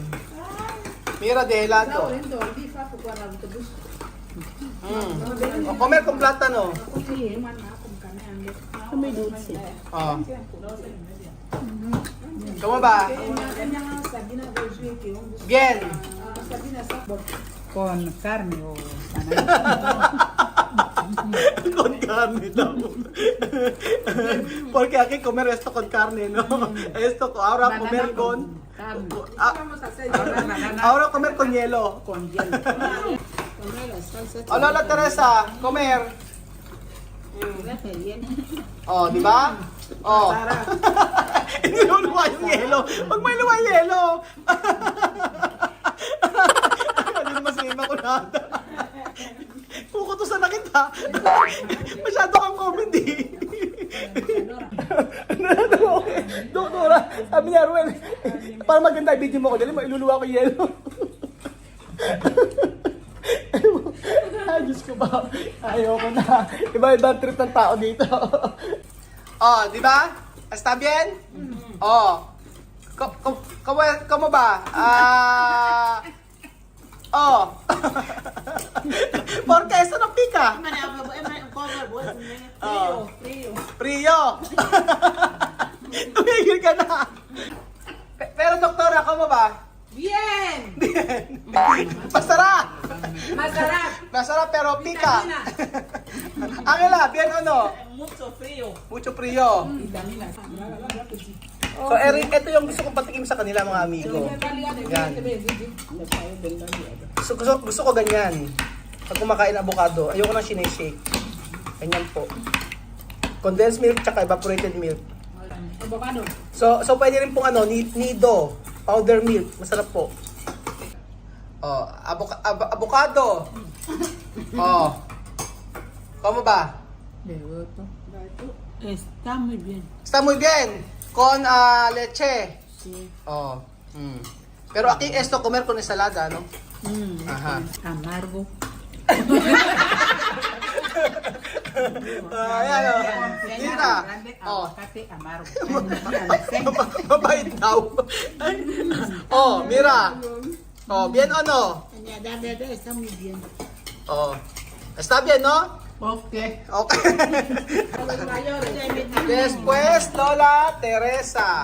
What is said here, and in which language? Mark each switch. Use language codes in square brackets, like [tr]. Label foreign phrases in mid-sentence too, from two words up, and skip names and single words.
[es] Mira de helado. O, comer con plátano. Oh. ¿Cómo va? Bien. Con carne o Con carne daw. Porque aquí comer esto con carne, ¿no? Esto, ahora comer con... Ahora comer con hielo. con hielo. O, Lola Teresa, comer. [tl] Oh, di ba? Oh. Hindi luwa yung yelo. Pag may luwa yung yelo. Hindi naman si Ima ko nata. Pukutusan na kita. Masyado kang comedy. Doktora, sabi niya, Ruel, para maganda yung video mo ko, dali mo iluluwa ko yung yelo. Ay, Diyos ko ba? Ayoko na. Iba-iba ang trip ng tao dito. Oh, di ba? [es] ¿Está bien? Oh. ¿Cómo va? Oh. ¿Por qué eso no pica? Oh. Frío. [tl] Tumigil ka na. Pero doktora, [es] ¿cómo va? Bien. [tl] Masarap. Masarap. Masarap pero [es] pica. Angela, bien o no? Mucho frío. Mucho frío. [tl] So, Eric, ito yung gusto kong patikim sa kanila mga amigo. Yan. Gusto ko ganyan. Pag kumakain avocado, ayoko nang sineshake. Ganyan po. [en] Condensed milk tsaka evaporated milk. [tl] Avocado. So pwede rin pong nido, [en] powder milk, [tl] masarap po. Oh, avocado. [es] Oh. ¿Cómo va? Está muy bien. Está muy bien. Con leche. Sí. Oh. Pero aquí esto comer con ensalada, ¿no? Ajá. Amargo. [tl] Ayan o. Mira. Oh. [es] Aguacate amargo. [tl] Mabait daw. [es] Oh, mira. Oh, bien o no? Está muy bien. Oh. Está bien, ¿no? Okay. Okay. Después, Lola Teresa.